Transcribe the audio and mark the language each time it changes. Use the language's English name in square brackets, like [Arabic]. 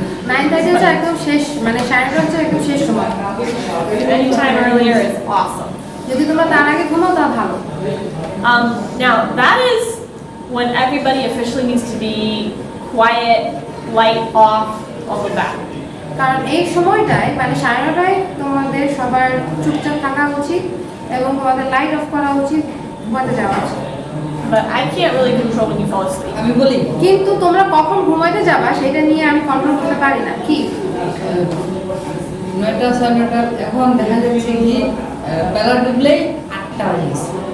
[Bangla] 9:30 হচ্ছে একদম শেষ, মানে 9:30 হচ্ছে একদম শেষ সময়। [English] Any time earlier is awesome. [Bangla] যদি তোমরা তার আগে ঘুমাও তা ভালো। [English] Now that is when everybody officially needs to be quiet, light off, all of that. [Bangla] কারণ এই সময়টায় মানে 9:30টায় তোমাদের সবার চুপচাপ থাকা উচিত এবং তোমাদের লাইট অফ করা উচিত, ঘুমাতে যাওয়া উচিত। [English] But I can't really control when you fall asleep. [Bangla] আমি বলি কিন্তু তোমরা কখন ঘুমাতে যাবা সেটা নিয়ে আমি কন্ট্রোল করতে পারি না। কি? 9টা, 9:30 এখন দেখা যাচ্ছে কি বেলা ডুবলেই 8টা বাজে গেছে।